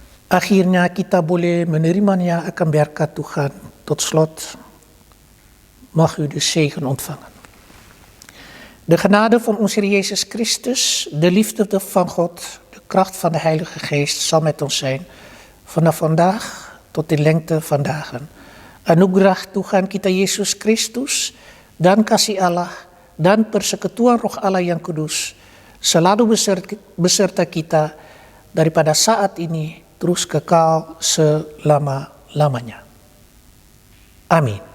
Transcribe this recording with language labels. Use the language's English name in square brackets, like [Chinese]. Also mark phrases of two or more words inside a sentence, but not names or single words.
[Indonesian] akhirnya kita boleh menerimanya akan berkat Tuhan. [Dutch] Tot slot mag u de zegen ontvangen. De genade van onze Heer Jezus Christus, de liefde van God, de kracht van de Heilige Geest zal met ons zijn vanaf vandaag tot in lengte van dagen. [Indonesian] Anugerah Tuhan kita Yesus Kristus dan kasih Allah dan persekutuan Roh Allah yang kudus selalu beserta kita daripada saat ini terus kekal selama-lamanya. Amin.